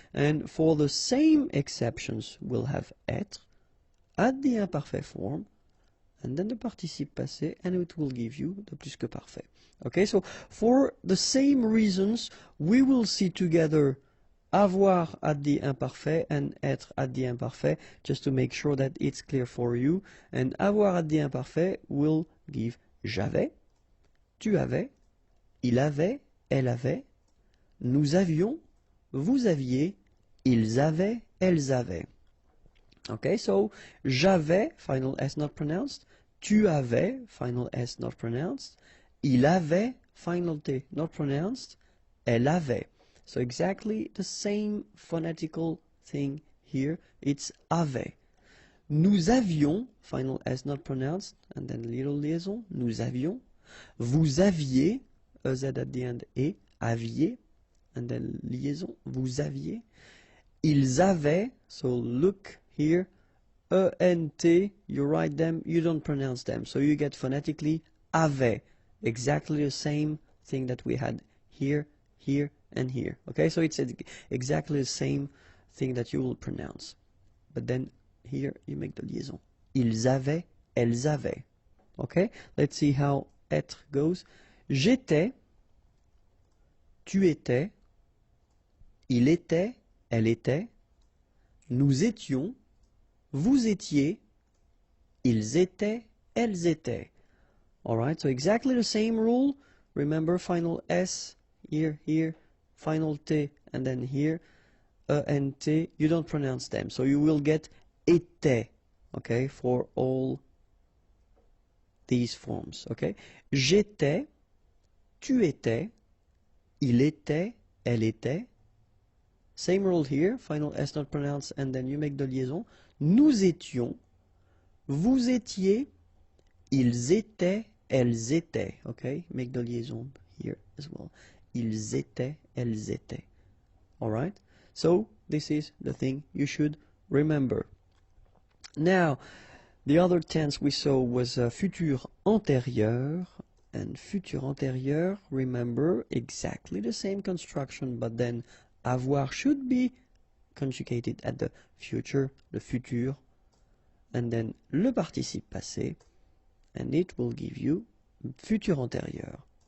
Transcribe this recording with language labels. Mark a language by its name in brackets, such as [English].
[English] And for the same exceptions, we'll have être at the imparfait form, and then the participe passé, and it will give you the plus que parfait. Okay, so for the same reasons, we will see together avoir at the imparfait and être at the imparfait, just to make sure that it's clear for you. And avoir at the imparfait will give [French] j'avais, tu avais, il avait, elle avait, nous avions, vous aviez, ils avaient, elles avaient. [English] Okay, so j'avais, final S not pronounced. Tu avais, final S not pronounced. [French] Il avait, [English] final T not pronounced. [French] Elle avait. [English] So exactly the same phonetical thing here. It's avait. Nous avions, final S not pronounced, and then little liaison. Nous avions. Vous aviez, EZ at the end, et aviez, and then liaison. Vous aviez. Ils avaient, so look here, E-N-T, you write them, you don't pronounce them. So you get phonetically avait, exactly the same thing that we had here, here, and here. Okay, so it's exactly the same thing that you will pronounce. But then here you make the liaison. [French] Ils avaient, elles avaient. [English] Okay, let's see how être goes. [French] J'étais, tu étais, il était, elle était, nous étions, vous étiez, ils étaient, elles étaient. [English] Alright, so exactly the same rule. Remember, final S, here, here, final T, and then here, E and T, you don't pronounce them. So you will get était, okay, for all these forms, okay. [French] J'étais, tu étais, il était, elle était. [English] Same rule here, final S not pronounced, and then you make the liaison. [French] Nous étions, vous étiez, ils étaient, elles étaient. [English] Okay, make the liaison here as well. [French] Ils étaient, elles étaient. [English] Alright, so this is the thing you should remember. Now, the other tense we saw was futur antérieur. And futur antérieur, remember, exactly the same construction, but then avoir should be conjugated at the future, the futur, and then le participe passé, and it will give you futur antérieur.